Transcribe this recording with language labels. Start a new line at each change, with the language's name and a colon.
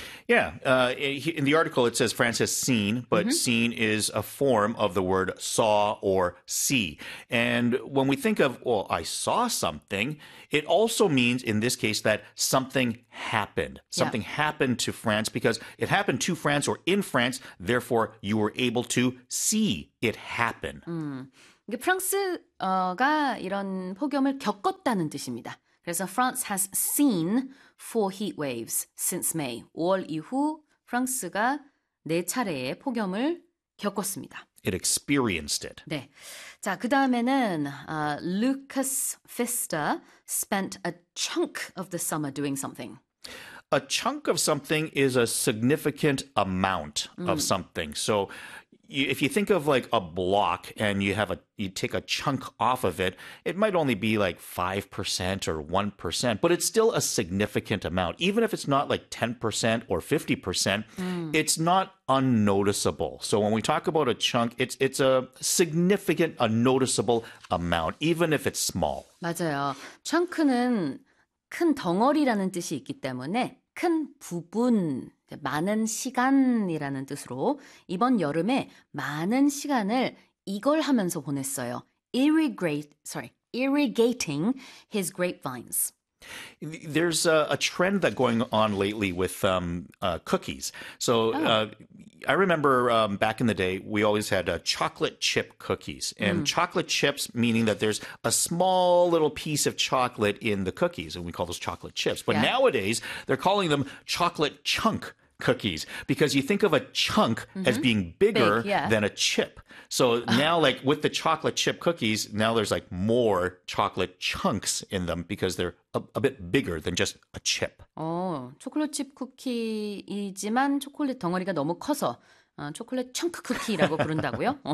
English: Yeah, in the article it says France has seen, but seen is a form of the word saw or see. And when we think of, well, I saw something, it also means in this case that something happened. Something happened to France because it happened to France or in France, therefore you were able to see it happen.
Korean: 프랑스가 이런 폭염을 겪었다는 뜻입니다.
English: 그래서 France has seen four heat waves since May.
Korean: 5월 이후 프랑스가 네 차례의 폭염을 겪었습니다.
English: It experienced it.
Korean: 네. 자, 그 다음에는
English: Lucas Fister spent a chunk of the summer doing something. A chunk of something is a significant amount of something. So if you think of like a block and you take a chunk off of it, it might only be like 5% or 1%, but it's still a significant amount. Even if it's not like 10% or 50%, it's not unnoticeable. So when we talk about a chunk, it's a significant, a noticeable amount, even if it's small.
Korean: 맞아요. 청크는 큰 덩어리라는 뜻이 있기 때문에 큰 부분, 많은 시간이라는 뜻으로 이번 여름에 많은 시간을 이걸 하면서 보냈어요.
English: Irrigating his grapevines. There's a trend that's going on lately with cookies. So I remember back in the day, we always had chocolate chip cookies. And chocolate chips, meaning that there's a small little piece of chocolate in the cookies, and we call those chocolate chips. But nowadays, they're calling them chocolate chunk cookies because you think of a chunk as being Big, bigger than a chip. So now, like with the chocolate chip cookies, now there's like more chocolate chunks in them because they're a bit bigger than just a chip.
Korean: 초콜릿 칩 쿠키이지만 초콜릿 덩어리가 너무 커서 초콜릿 청크 쿠키라고 부른다고요?